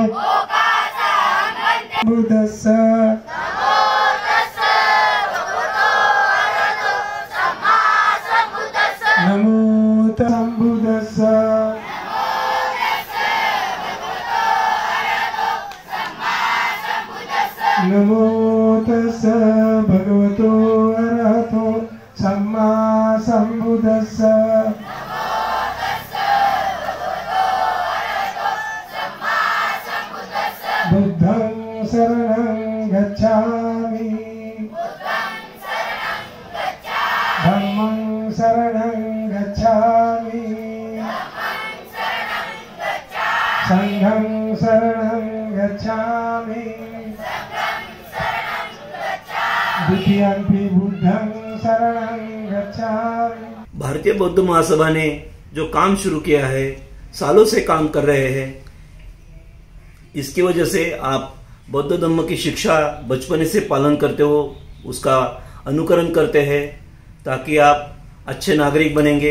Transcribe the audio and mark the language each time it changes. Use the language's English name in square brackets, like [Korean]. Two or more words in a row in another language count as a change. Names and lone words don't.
[Pali] बुद्धस्य नमो तस्सः नमो तस्सः भगवतो अरहतो सम्मा सम्बुद्धस्सः बुद्धं शरणं गच्छामि धम्मं शरणं गच्छामि संघं शरणं गच्छामि द्वितीयम्पि बुद्धं शरणं गच्छामि। [Hindi] भारतीय बौद्ध महासभा ने जो काम शुरू किया है, सालों से काम कर रहे हैं, इसकी वजह से आप बौद्ध धर्म की शिक्षा बचपन से पालन करते हो, उसका अनुकरण करते हैं, ताकि आप अच्छे नागरिक बनेंगे।